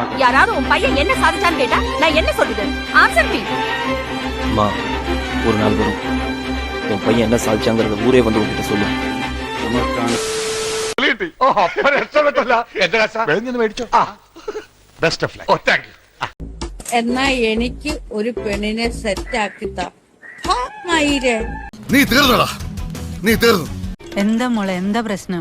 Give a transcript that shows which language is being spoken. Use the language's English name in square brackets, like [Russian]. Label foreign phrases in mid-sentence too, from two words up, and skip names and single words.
[Tamil] யாராவது உன் பையன் என்ன சாதிச்சான்னு கேட்டா நான் என்ன சொல்றது? [English] answer me. [Tamil] அம்மா, ஒரு நாள் வரும் உன் பையன் என்ன சாதிச்சாங்கிறத ஊரே வந்து உங்ககிட்ட சொல்லு. [Malayalam] എന്നാ എനിക്ക് ഒരു പെണ്ണിനെ സെറ്റ് ആക്കിത്താ. നീ തീർന്നടാ, നീ തീർന്നു. എന്താ മോളെ, എന്താ പ്രശ്നം?